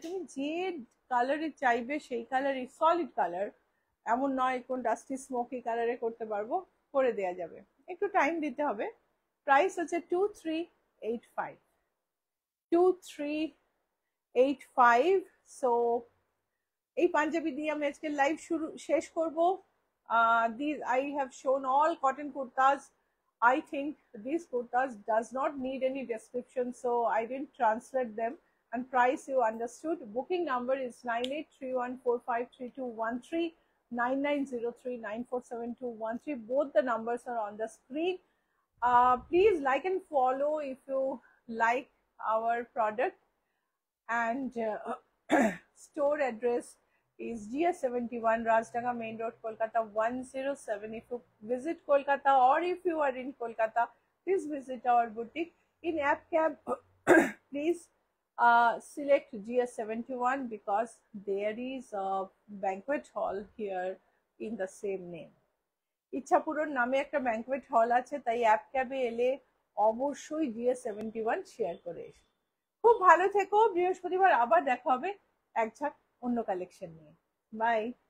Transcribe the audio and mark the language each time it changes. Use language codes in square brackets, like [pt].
[bn] তুমি যে কালারে চাইবে সেই কালারে, সলিড কালার, এমন নয় কোন ডাস্টি স্মোকি কালারে করতে পারবো, করে দেয়া যাবে, একটু টাইম দিতে হবে। প্রাইস হচ্ছে 2385, 2385। সো এই পাঞ্জাবি দিয়ে আমি আজকে লাইভ শেষ করব। [en] These I have shown all cotton kurtas. I think these kurtas does not need any description, so I didn't translate them. And price you understood. Booking number is 9831453213, 9903947213. Both the numbers are on the screen. Please like and follow if you like our product. And store address is GS71 Rajdanga Main Road, Kolkata 107. If you visit Kolkata or if you are in Kolkata, please visit our boutique. In app cab, please select GS71 because there is a banquet hall here in the same name. [bn] ইচ্ছাপুরন নামে একটা banquet hall আছে, তাই app ক্যাবে এলে অবশ্যই GS71 share করে এসো। খুব ভালো থেকো। বৃহস্পতিবার আবার দেখা হবে এক ঝাঁক অন্য কালেকশন নিয়ে। বাই।